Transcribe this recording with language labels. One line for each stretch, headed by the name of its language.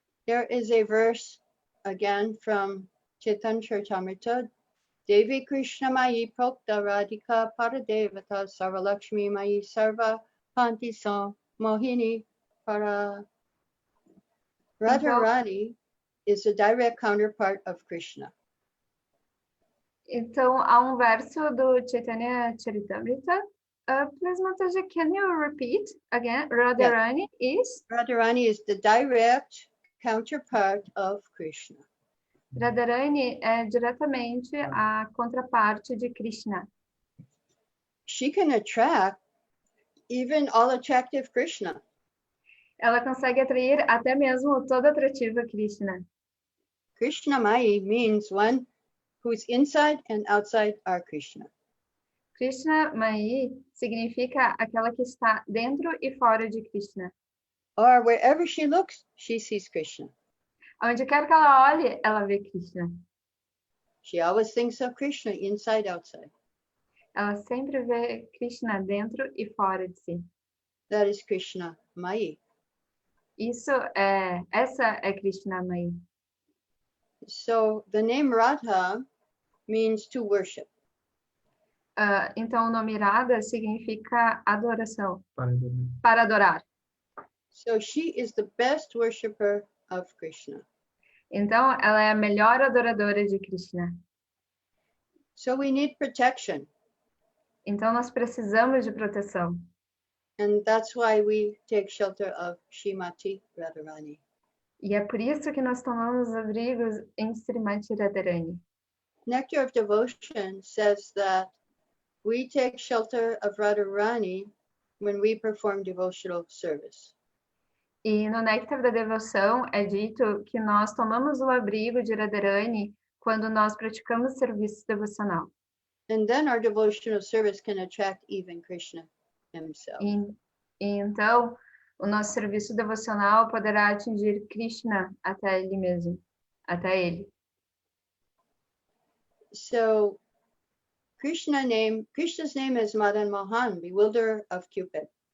English: There is a verse again from Chaitanya Charitamrita.
Sanskrit: Devi Krishna Mayi Prokta Radhika Paradevata Sarvalakshmi Mayi Sarva Panti Sam Mohini Para.
English: Radharāṇī is the direct counterpart of Krishna.
Portuguese: Então, há verso do Chaitanya Charitamrita.
English: Please, Mataji, can you repeat again? Radharāṇī is? Radharāṇī is the direct counterpart of Krishna.
Portuguese: Radharāṇī é diretamente a contraparte de Krishna.
English: She can attract even all attractive Krishna.
Portuguese: Ela consegue atrair até mesmo o todo atrativo Krishna.
English: Krishna Mayi means one whose inside and outside are Krishna.
Portuguese: Krishna Mayi significa aquela que está dentro e fora de Krishna.
English: Or wherever she looks, she sees Krishna.
Portuguese: Onde quer que ela olhe, ela vê Krishna.
English: She always thinks of Krishna inside, outside.
Portuguese: Ela sempre vê Krishna dentro e fora de si.
English: That is Krishna Mayi.
Portuguese: Essa é Krishna Mayi.
English: So the name Radha means to worship.
Portuguese: Então o nome Radha significa adoração. Para adorar.
English: So she is the best worshipper of Krishna.
Portuguese: Então ela é a melhor adoradora de Krishna.
English: So we need protection.
Portuguese: Então nós precisamos de proteção.
English: And that's why we take shelter of Śrīmatī Rādhārāṇī.
Portuguese: E é por isso que nós tomamos abrigos em Śrīmatī Rādhārāṇī.
English: Nectar of Devotion says that we take shelter of Radharāṇī when we perform devotional service.
Portuguese: E no Néctar da Devoção é dito que nós tomamos o abrigo de Radharāṇī quando nós praticamos serviço devocional.
English: And then our devotional service can attract even Krishna himself.
Portuguese: E então, o nosso serviço devocional poderá atingir Krishna até ele mesmo, até ele.
English: So, Krishna's name is Madan Mohan, bewilderer of Cupid.